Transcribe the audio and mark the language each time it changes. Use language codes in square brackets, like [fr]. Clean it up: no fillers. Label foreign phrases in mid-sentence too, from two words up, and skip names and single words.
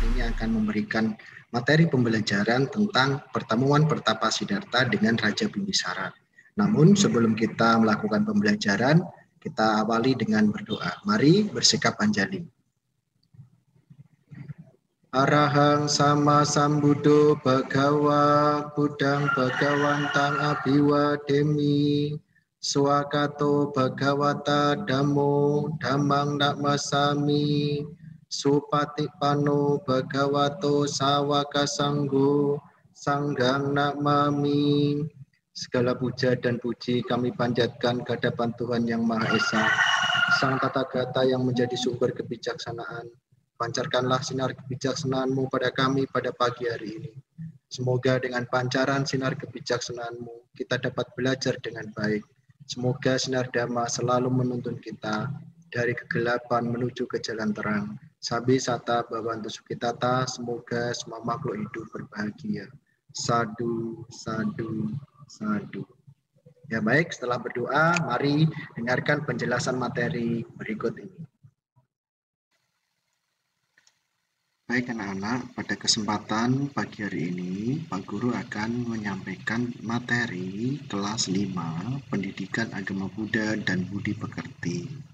[id] akan memberikan materi pembelajaran tentang pertemuan Pertapa Siddhartha dengan Raja Bimbisara. Namun sebelum kita melakukan pembelajaran, kita awali dengan berdoa. Mari bersikap anjali. [pi] Arahang sama sambuddho bhagawa buddhang bhagawantang abhiwademi swakato bhagawata dhammo dhammang namasami supatipanno bhagavato sawaka sanggo sanggang namami. [id] Segala puja dan puji kami panjatkan ke hadapan Tuhan Yang Maha Esa, Sang Tathagata yang menjadi sumber kebijaksanaan. Pancarkanlah sinar kebijaksanaan-Mu pada kami pada pagi hari ini. Semoga dengan pancaran sinar kebijaksanaan-Mu kita dapat belajar dengan baik. Semoga sinar Dhamma selalu menuntun kita dari kegelapan menuju ke jalan terang. [pi] Sabi sata bhavantu sukhitata, [id] semoga semua makhluk hidup berbahagia. [pi] Sadu, sadu, sadu. [id] Ya baik, setelah berdoa, mari dengarkan penjelasan materi berikut ini. Baik anak-anak, pada kesempatan pagi hari ini, Pak Guru akan menyampaikan materi kelas 5, Pendidikan Agama Buddha dan Budi Pekerti.